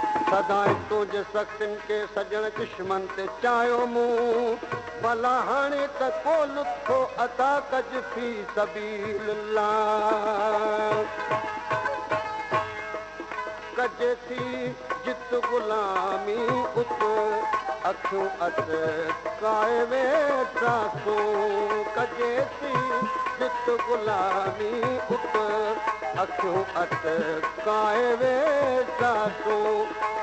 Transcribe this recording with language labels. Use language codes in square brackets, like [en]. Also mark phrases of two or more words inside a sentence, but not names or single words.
[sd] سدائين تنهنجي سختين کي سڄڻ، دشمن تي چايو مون، ڀلا هاڻي ته ڪو لطف عطا ڪجه [ar] في سبيل الله. [sd] ڪجي ٿي جت غلامي ات، اکيون اٽڪائي ويٺا سون. ڪجي ٿي جت غلامي ات، اکيون اٽڪائي ويٺا سون.